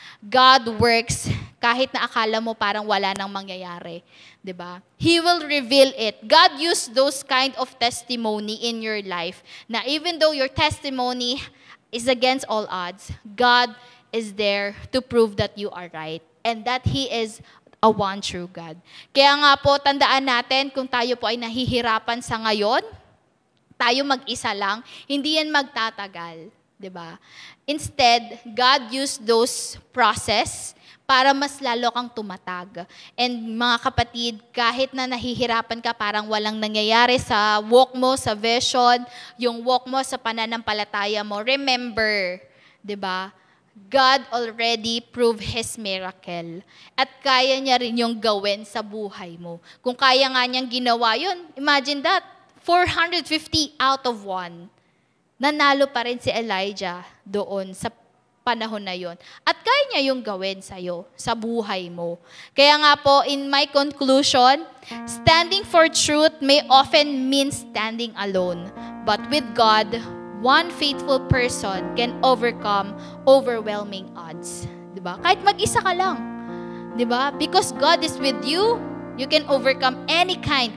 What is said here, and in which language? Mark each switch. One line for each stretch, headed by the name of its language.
English: God works
Filipino: kahit na akala mo parang wala nang mangyayari. Diba?
English: He will reveal it. God used those kind of testimony in your life na even though your testimony is against all odds, God is there to prove that you are right and that He is a one true God.
Filipino: Kaya nga po, tandaan natin kung tayo po ay nahihirapan sa ngayon, tayo mag-isa lang, hindi yan magtatagal. Diba?
English: Instead, God used those process
Filipino: para mas lalo kang tumatag. And mga kapatid, kahit na nahihirapan ka, parang walang nangyayari sa walk mo, sa vision, yung walk mo sa pananampalataya mo, remember, di ba?
English: God already proved His miracle.
Filipino: At kaya niya rin yung gawin sa buhay mo. Kung kaya nga niyang ginawa yun,
English: imagine that,
Filipino: 450 out of 1. Nanalo pa rin si Elijah doon sa panahon na yon. At kaya niya yung gawin sa'yo, sa buhay mo. Kaya nga po,
English: in my conclusion, standing for truth may often mean standing alone. But with God, one faithful person can overcome overwhelming odds. Diba?
Filipino: Kahit mag-isa ka lang.
English: Diba? Because God is with you, you can overcome any kind.